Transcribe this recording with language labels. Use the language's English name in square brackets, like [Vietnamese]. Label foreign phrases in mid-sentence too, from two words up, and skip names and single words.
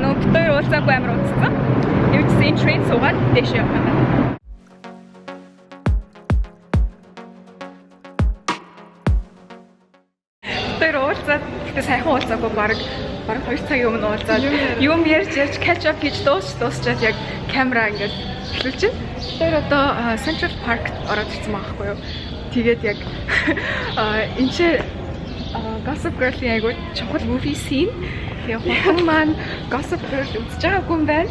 [Mongolian] Бид хоёр уулзаагүй амар уулзсан. Тэгвэл энэ train суугаад дэше явах юм. Тэгтээ сайхан уулзаагүй баг 2 цагийн өмнө уулзаад юм ярьж [English] catch up [Mongolian] хийж дуусчаад яг камера ингээд эхлүүлж байна. Тэр одоо Central Park ороод ирсэн байгаа байхгүй юу. Тэгээд яг энэ ч Gossip Girl-ийн айгуу чухал [English] movie scene. [Mongolian] Тэгээ хүн маань Gossip Girl үзэж байгаагүй юм байна.